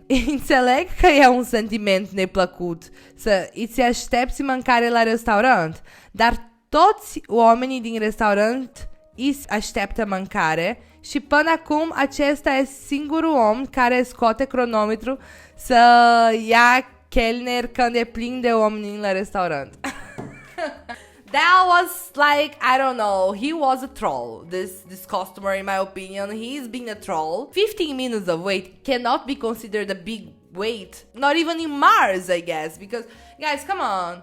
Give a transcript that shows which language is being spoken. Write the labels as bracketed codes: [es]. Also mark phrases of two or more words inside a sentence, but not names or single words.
[ro] Înțeleg că e un sentiment neplăcut să îți aștepți mâncare la restaurant, dar toți oamenii din restaurant îți așteaptă mâncare și până acum acesta e singurul om care scoate cronometru să ia chelner când e plin de oameni la restaurant. [en] That was like, I don't know, he was a troll. This customer, in my opinion, he's been a troll. 15 minutes of wait cannot be considered a big wait. Not even in Mars, I guess. Because, guys, come on.